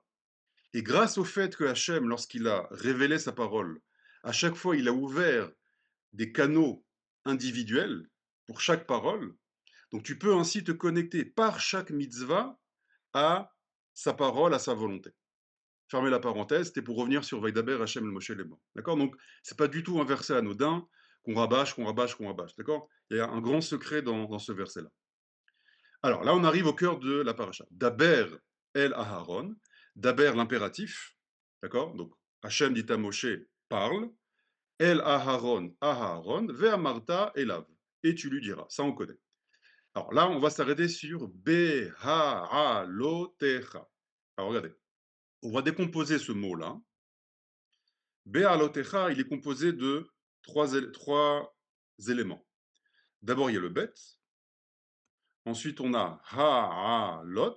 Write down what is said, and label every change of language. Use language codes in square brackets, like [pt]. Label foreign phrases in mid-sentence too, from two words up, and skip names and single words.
[fr] Et grâce au fait que Hachem, lorsqu'il a révélé sa parole, à chaque fois il a ouvert des canaux individuels pour chaque parole, donc tu peux ainsi te connecter par chaque mitzvah à sa parole, à sa volonté. Fermez la parenthèse, c'était pour revenir sur [he] וידבר השם אל משה לאמר. [fr] D'accord? Donc, c'est pas du tout un verset anodin qu'on rabâche, qu'on rabâche, qu'on rabâche. D'accord? Il y a un grand secret dans ce verset-là. Alors, là, on arrive au cœur de la paracha. [he] דבר אל אהרן דבר, [fr] l'impératif. D'accord? Donc, Hachem dit à Moshe, parle. [he] אל אהרן אהרן ואמרת אליו. [fr] Et tu lui diras. Ça, on connaît. Alors là, on va s'arrêter sur Beha'alotecha. Alors, regardez. On va décomposer ce mot-là. Be'alotecha, il est composé de trois éléments. D'abord, il y a le bet. Ensuite, on a ha'alot.